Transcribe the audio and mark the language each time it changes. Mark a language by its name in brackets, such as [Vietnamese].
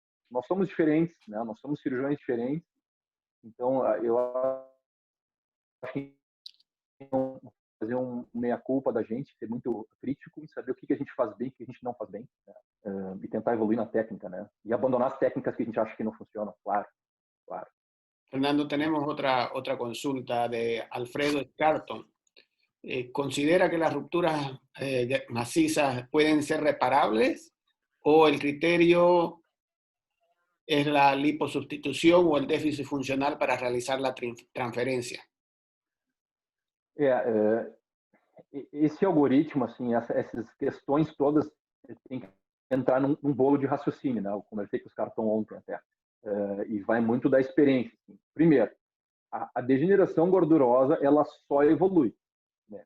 [Portuguese] Nós somos diferentes, né? Nós somos cirurgiões diferentes. Então, eu acho que fazer meia-culpa da gente, ser muito crítico e saber o que a gente faz bem e o que a gente não faz bem, né? E tentar evoluir na técnica, né? E abandonar as técnicas que a gente acha que não funcionam, claro. [Spanish] Fernando, tenemos otra consulta de Alfredo Scarton. ¿Considera que las rupturas macizas pueden ser reparables o el criterio es la liposustitución o el déficit funcional para realizar la transferencia? [Portuguese] Esse algoritmo, assim, essas questões todas tem que entrar num bolo de raciocínio, né? Eu conversei com os Scarton ontem até. E vai muito da experiência. Assim. Primeiro, a degeneração gordurosa, ela só evolui. Né?